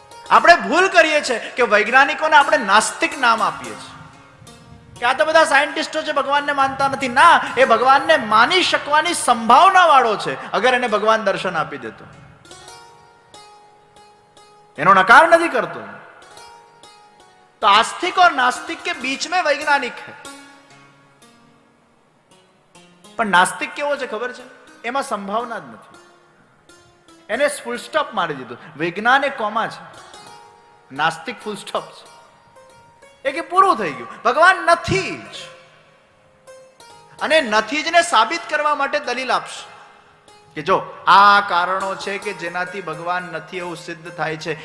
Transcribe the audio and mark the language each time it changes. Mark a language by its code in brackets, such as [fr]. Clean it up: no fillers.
[gu] આપણે ભૂલ કરીએ છીએ કે વૈજ્ઞાનિકોને આપણે નાસ્તિક નામ આપીએ છીએ કે આ તો બધા સાયન્ટિસ્ટો છે, ભગવાનને માનતા નથી. ના, એ ભગવાનને માની શકવાની સંભાવના વાળો છે, અગર એને ભગવાન દર્શન આપી દેતો, એનો નકાર નથી કરતો. [hi] तो आस्तिक और नास्तिक के बीच में वैज्ञानिक है. [gu] પણ નાસ્તિક કેવો છે ખબર છે? એમાં સંભાવના જ નથી, એને ફૂલ સ્ટોપ મારી દીધું. વિજ્ઞાન એ કોમા છે, નાસ્તિક ફૂલ સ્ટોપ છે, એ કે પૂરું થઈ ગયું, ભગવાન નથી જ. અને નથી જ ને સાબિત કરવા માટે દલીલ આપશે કે જો આ કારણો છે કે જેનાથી ભગવાન નથી એવું સિદ્ધ થાય છે.